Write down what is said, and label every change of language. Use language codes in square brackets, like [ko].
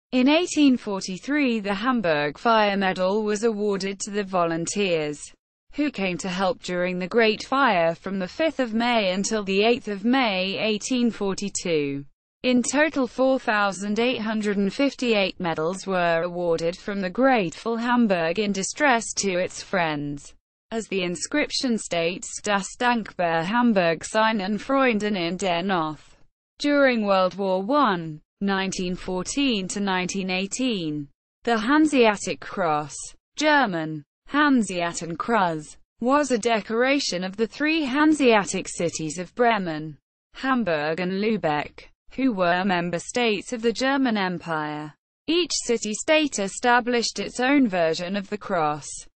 [en] In 1843 the Hamburg Fire Medal was awarded to the volunteers who came to help during the Great Fire from the 5th of May until the 8th of May 1842. In total 4,858 medals were awarded from the grateful Hamburg in distress to its friends. As the inscription states, [de] Das Dankbare Hamburg seinen Freunden in der Nacht. [en] During World War I, 1914–1918, the Hanseatic Cross, German, Hanseatenkreuz, was a decoration of the 3 Hanseatic cities of Bremen, Hamburg and Lübeck, who were member states of the German Empire. Each city-state established its own version of the cross.